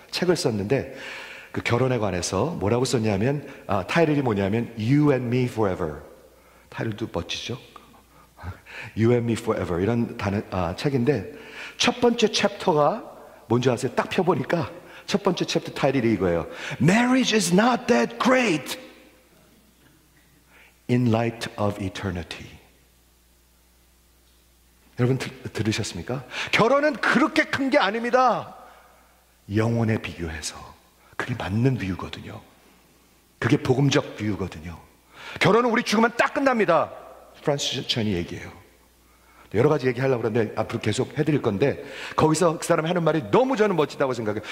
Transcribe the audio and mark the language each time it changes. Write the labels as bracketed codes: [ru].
[ko] 책을 썼는데 그 결혼에 관해서 뭐라고 썼냐면, 타이틀이 뭐냐면 You and Me Forever. 타이틀도 멋지죠? You and Me Forever 이런 책인데, 첫 번째 챕터가 뭔지 아세요? 딱 펴보니까 첫 번째 챕터 타이틀이 이거예요. [en] Marriage is not that great in light of eternity. [ko] 여러분 들으셨습니까? 결혼은 그렇게 큰 게 아닙니다. 영혼에 비교해서. 그게 맞는 비유거든요. 그게 복음적 뷰거든요. 결혼은 우리 죽으면 딱 끝납니다. 프란시스 천이 얘기해요. 여러 가지 얘기하려고 그러는데 앞으로 계속 해드릴 건데, 거기서 그 사람이 하는 말이 너무 저는 멋지다고 생각해요.